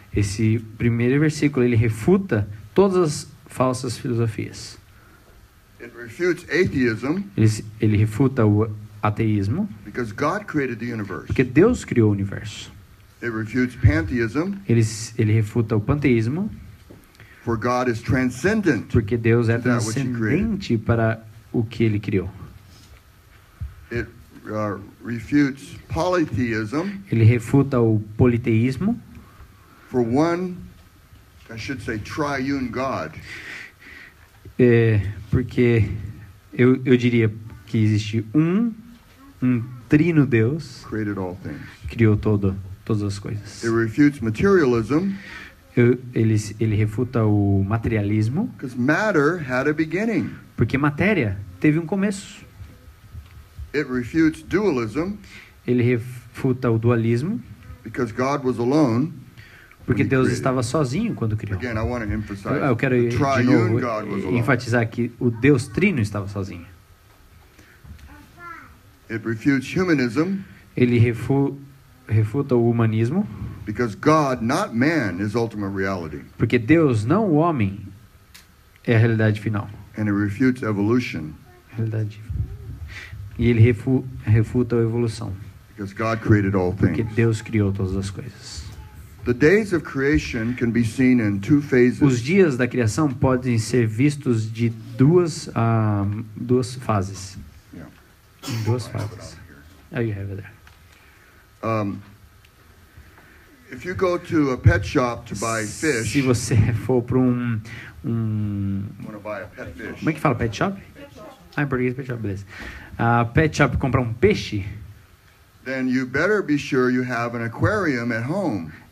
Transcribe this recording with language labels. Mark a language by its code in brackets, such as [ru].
[pt] Esse primeiro versículo ele refuta todas as falsas filosofias. [en] It refutes atheism [pt] Ele refuta o ateísmo, [en] because God created the universe. [pt] porque Deus criou o universo. [en] It refutes pantheism, [pt] Ele refuta o panteísmo, [en] for God is transcendent. [pt] porque Deus é [en] That which he [pt] transcendente para o que ele criou. [en] It refutes polytheism, [pt] Ele refuta o politeísmo, [en] for one, I should say, triune God. [pt] Porque eu diria que existe um trino Deus, [en] Created all things. [pt] criou todas as coisas. [en] It refutes materialism, [pt] Ele refuta o materialismo, [en] because matter had a beginning. [pt] porque matéria teve um começo. [en] It refutes dualism, [pt] Ele refuta o dualismo, [en] because God was alone. [pt] porque [en] when he [pt] Deus [en] created. [pt] estava sozinho quando criou. [en] Again, I want to emphasize [pt] Eu quero [en] the [pt] de [en] triune [pt] novo [en] God was alone. [pt] enfatizar que o Deus trino estava sozinho. [en] It refutes humanism, [pt] Ele refuta o humanismo, [en] because God, not man, is ultimate reality. [pt] porque Deus, não o homem, é a realidade final. [en] And it refutes evolution, [pt] E ele refuta a evolução, [en] because God created all [pt] porque [en] things. [pt] Deus criou todas as coisas. [en] The days of creation can be seen in 2 phases. [pt] Os dias da criação podem ser vistos de duas fases. [en] Yeah. [pt] Em 2 fases. [en] Oh, you have it there. If you go to a pet shop to buy fish, [pt] Se você for para want to buy a pet fish. como é que fala, pet shop? Ah, em português pet shop, beleza. Pet shop comprar um peixe, [en] then you better be sure you have an aquarium at home